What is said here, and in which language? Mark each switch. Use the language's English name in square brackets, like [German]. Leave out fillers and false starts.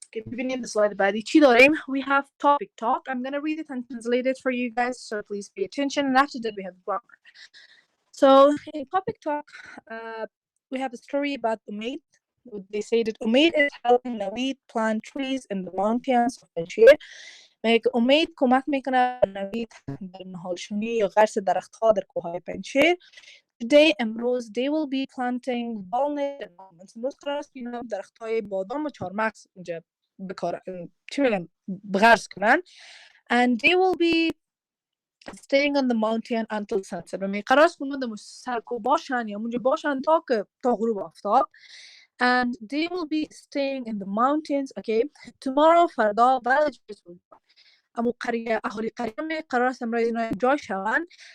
[English] Beginning the slide [Persian] بعدی چی داریم? [English] We have topic talk. I'm going to read it and translate it for you guys, so please pay attention. And after that we have grammar. So in topic talk, we have a story about Omid. They say that Omid is helping Navid plant trees in the mountains of Panjshir. [Persian] Omid کمک میکنه نوید در نهالشونی یا غرس درختها در کوههای پنجشیر. [English] Today امروز they will be planting walnut and almonds. [Persian] امروز قرار است که اینا درختهای بادام و چهارمغز اینجا چی میگن بغرس کنن. [English] And they will be staying on the mountain until sunset. [Persian] و قرار است که اونا در سرکو باشن یا اونجا باشن تا غروب آفتاب. [English] And they will be staying in the mountains. Okay, tomorrow فردا villagers will be. [Persian] اما قریه اهالی قریه قرار است امروز اینا جای شوند.